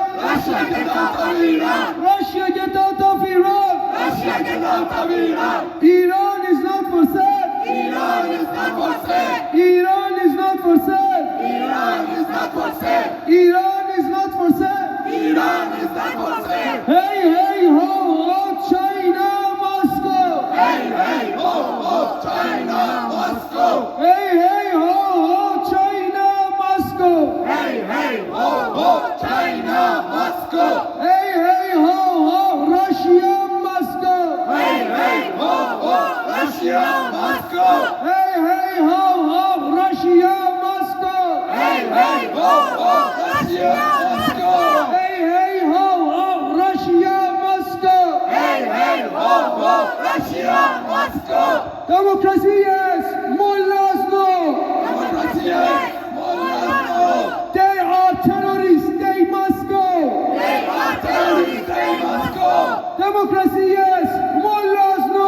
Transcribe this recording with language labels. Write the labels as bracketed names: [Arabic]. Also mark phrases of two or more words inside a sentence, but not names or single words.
[English] Russia, get out of Iran. Russia, get out of Iran. Russia, get out of Iran. Iran is not for sale. Iran is not for sale. Iran is not for sale. Iran is not for sale. Iran is not for sale. Iran is not for sale. Hey, hey, ho, ho, China, Moscow. Hey, hey, ho, ho, China, Moscow. Hey, hey, ho, ho, China, Moscow. Hey, hey, ho, ho, China, Moscow. Hey, hey, ho, ho, Russia, Moscow. Hey, hey, ho, ho, Russia, Moscow. Hey, hey, ho, ho, Russia, Moscow. Hey, hey, ho, ho, Russia, Moscow. Hey, hey, ho, ho, Russia, Moscow. Hey, hey, ho, ho, Russia, Moscow. Democracy, yes. Mullahs, no. Democracy, yes. Mullahs, no. They are terrorists. They must go. They are terrorists. They must go. Democracy, yes. Mullahs, no.